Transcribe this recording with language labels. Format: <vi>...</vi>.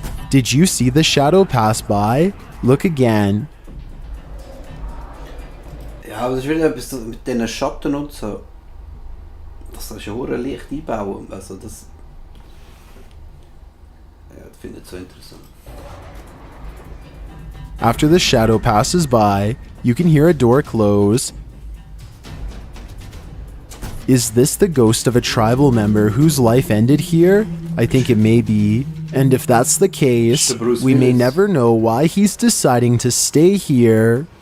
<en>Did you see the shadow pass by? Look again.</en> <de>Ja, aber das ist wieder etwas mit diesen Schatten und so. Das ist ja hure Licht einbauen. Also das. Ja, das finde ich so interessant.</de> <en>After the shadow passes by, you can hear a door close. Is this the ghost of a tribal member whose life ended here? I think it may be. And if that's the case, we may never know why he's deciding to stay here.</en>